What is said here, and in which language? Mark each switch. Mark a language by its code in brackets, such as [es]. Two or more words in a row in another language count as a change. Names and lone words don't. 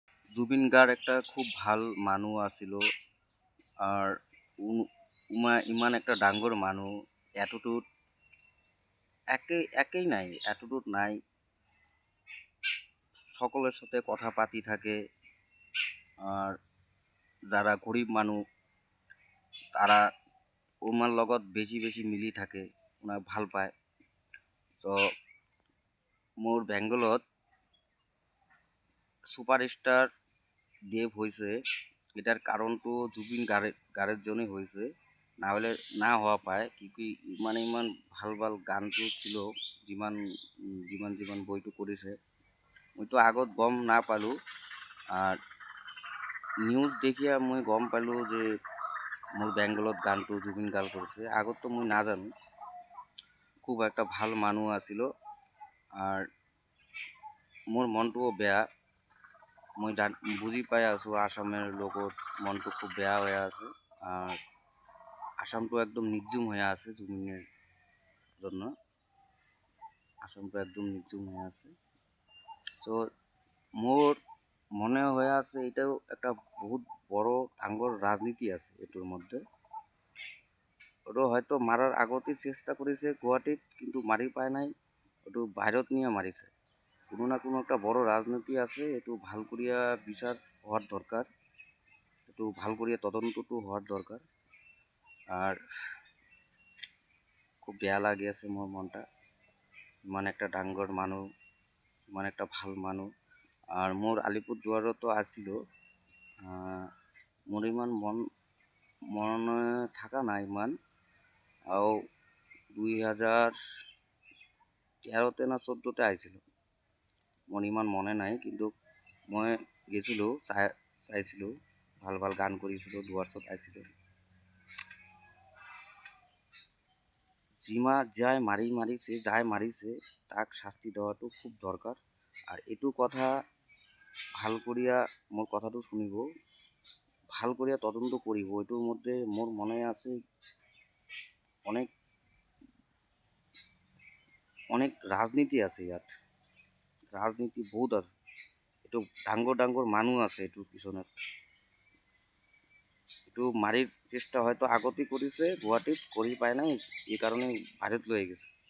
[as] জুবিন গাৰ্গ একটা খুব ভাল মানুহ আছিল আর ইমান একটা ডাঙৰ মানুহ এতটুত একেই নাই এতটুত নাই সকলের সাথে কথা পাতি থাকে আর যারা গরিব মানুহ তারা ওনার লগত বেশি বেশি মিলি থাকে ওনাক ভাল পায় তো মোর বেঙ্গলত সুপারস্টার দেব হয়েছে এটার কারণটো জুবিন গার্গের জন্যই হয়েছে না হলে না হওয়া পায় কি মানে ইমান ভাল ভাল গানটো ছিল যিমান যিমান যিমান বইটো কৰিছে মইতো আগত গম না পালোঁ আর নিউজ দেখিয়া মই গম পালোঁ যে মোর বেঙ্গলত গানটো জুবিন গার্গ করছে আগত তো মই নাজানো খুব একটা ভাল মানুহ আছিল আর মোর মনটোও বেয়া মই বুঝি পাই আছো আসামের লোকর মনটো খুব বেয়া হয়ে আছে আর আসামটো একদম নির্জুম হয়ে আছে জুবিনের জন্য আসামটো একদম নির্জুম হয়ে আছে তো মোর মনে হয়ে আছে এটাও একটা বহুত বড় ডাঙর রাজনীতি আছে এটার মধ্যে ওটা হয়তো মারার আগতেই চেষ্টা করেছে গুয়াহাটিত কিন্তু মারি পায় নাই ওটা বাহিরত নিয়ে মারিছে কোনো না কোনো একটা বড় রাজনীতি আছে একটু ভাল করিয়া বিচার হওয়ার দরকার একটু ভাল করিয়া তদন্তটো হওয়ার দরকার আর খুব বেয়া লাগি আছে মোর মনটা ইমান একটা ডাঙর মানুহ ইমান একটা ভাল মানুহ আর মোর আলিপুরদুয়ারতো আসছিল মোর ইমান মনে থাকা নাই ইমান আৰু 2013তে না 14তে আইছিল মোর ইমান মনে নাই কিন্তু মই গেছিলো চাইছিলো ভাল ভাল গান কৰিছিল ডুয়ার্সত আইছিল যাই মারিছে তাক শাস্তি দেওয়াটো খুব দরকার আর এটু কথা ভাল করিয়া মোর কথাটো শুনিব ভাল করিয়া তদন্ত করিব এটুর মধ্যে মোর মনে আছে অনেক অনেক রাজনীতি আছে ইয়াত রাজনীতি বহুত আছে এটু ডাঙর ডাঙর মানুষ আছে এটুর পিছনে একটু মারির চেষ্টা হয়তো আগতেই করেছে গুয়াহাটিত করি পায় নাই এই কারণে ভারত লয়ে গেছে